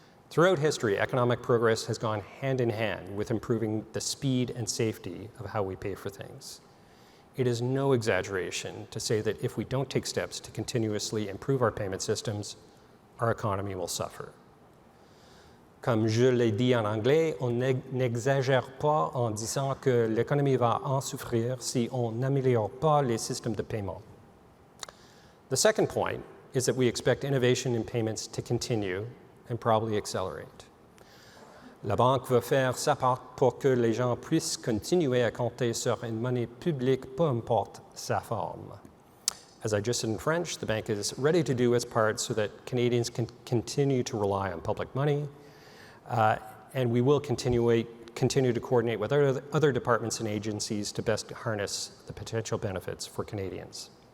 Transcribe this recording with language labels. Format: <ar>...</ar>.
<en>Throughout history, economic progress has gone hand in hand with improving the speed and safety of how we pay for things. It is no exaggeration to say that if we don't take steps to continuously improve our payment systems, our economy will suffer.</en> <fr>Comme je l'ai dit en anglais, on n'exagère pas en disant que l'économie va en souffrir si on n'améliore pas les systèmes de paiement.</fr> <en>The second point is that we expect innovation in payments to continue and probably accelerate.</en> <fr>La banque va faire sa part pour que les gens puissent continuer à compter sur une monnaie publique, peu importe sa forme.</fr> <en>As I just said in French, the bank is ready to do its part so that Canadians can continue to rely on public money, and we will continue to coordinate with other departments and agencies to best harness the potential benefits for Canadians.</en>